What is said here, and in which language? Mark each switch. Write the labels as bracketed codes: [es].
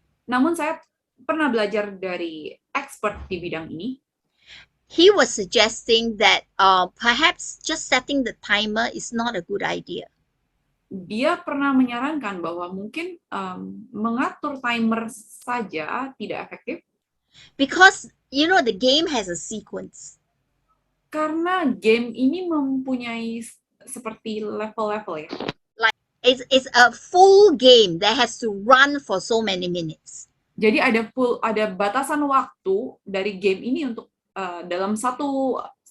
[id] Namun saya pernah belajar dari expert di bidang ini. [en] He was suggesting that perhaps just setting the timer is not a good idea. [id] Dia pernah menyarankan bahwa mungkin mengatur timer saja tidak efektif. [en] Because, you know, the game has a sequence. [id] Karena game ini mempunyai seperti level-level ya. [en] Like it's a full game that has to run for so many minutes. [id] Jadi ada batasan waktu dari game ini untuk dalam satu